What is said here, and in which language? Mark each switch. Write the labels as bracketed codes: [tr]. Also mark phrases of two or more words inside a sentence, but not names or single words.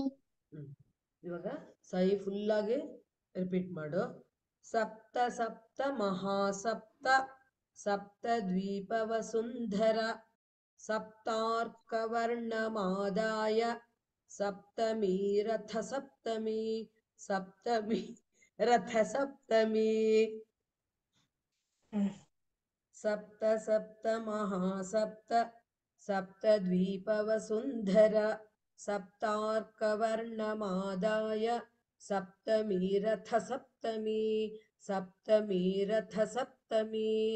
[kn] ಇವಾಗ ಸೈ ಫುಲ್ ಆಗಿ ರಿಪೀಟ್ ಮಾಡು. [sa] ಸಪ್ತ ಸಪ್ತ ಮಹಾಸಪ್ತ ಸಪ್ತದ್ವೀಪವಸುಂಧರ ಸಪ್ತಾರ್ಕವರ್ಣಮಾದಾಯ ಸಪ್ತಮೀ ರಥ ಸಪ್ತಮಿ ಸಪ್ತಮಿ रथसप्तमी हम्म। सप्त सप्त महासप्त सप्तद्वीपवसुन्धरा सप्तार्कवर्णमादाय सप्तमी रथसप्तमी सप्तमी रथसप्तमी